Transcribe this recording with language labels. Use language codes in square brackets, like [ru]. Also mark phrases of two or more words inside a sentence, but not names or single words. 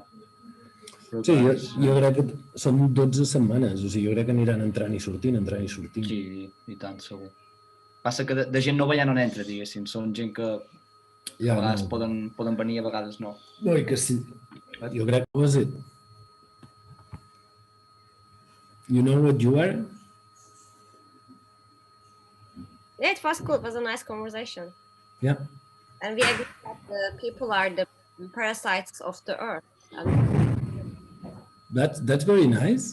[ca] Però, sí, jo crec que són 12 setmanes, o sigui, jo crec que aniran entrant i sortint. Sí, i tant, segur. Passa que de gent nova ja no n'entra, diguéssim. Són gent que a vegades no. poden venir, a vegades no. No, i que sí. Jo crec que [en] was it. You know what you are? Yeah, it was cool. It was a nice conversation. Yeah. And we agree that the people are the parasites of the earth. That's very nice.